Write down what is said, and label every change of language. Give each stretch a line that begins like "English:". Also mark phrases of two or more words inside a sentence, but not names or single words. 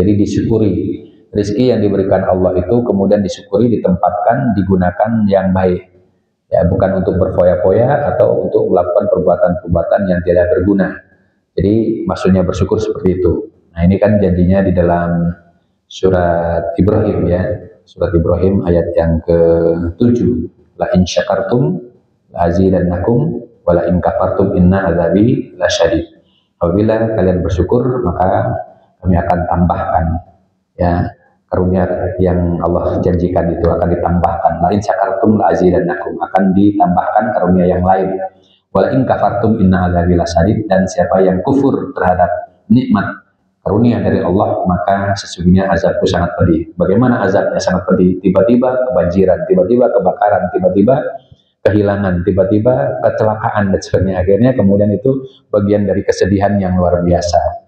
Indonesian: Jadi disyukuri rezeki yang diberikan Allah itu, kemudian disyukuri, ditempatkan, digunakan yang baik. Ya, bukan untuk berfoya-foya atau untuk melakukan perbuatan-perbuatan yang tidak berguna. Jadi maksudnya bersyukur seperti itu. Nah, ini kan janjinya di dalam surat Ibrahim ya, surat Ibrahim ayat yang ke-7.
Arabic: لئن شكرتم لأزيدنكم ولئن كفرتم إن عذابي لشديد.
Indonesian: Apabila kalian bersyukur maka kami akan tambahkan. Ya, karunia yang Allah janjikan itu akan ditambahkan.
Arabic: لئن شكرتم لأزيدنكم,
Indonesian: akan ditambahkan karunia yang lain.
Arabic: ولئن كفرتم إن عذابي لشديد,
Indonesian: dan siapa yang kufur terhadap nikmat karunia dari Allah maka sesungguhnya azabku sangat pedih. Bagaimana azabnya sangat pedih? Tiba-tiba kebanjiran, tiba-tiba kebakaran, tiba-tiba kehilangan, tiba-tiba kecelakaan dan sebagainya. Akhirnya kemudian itu bagian dari kesedihan yang luar biasa.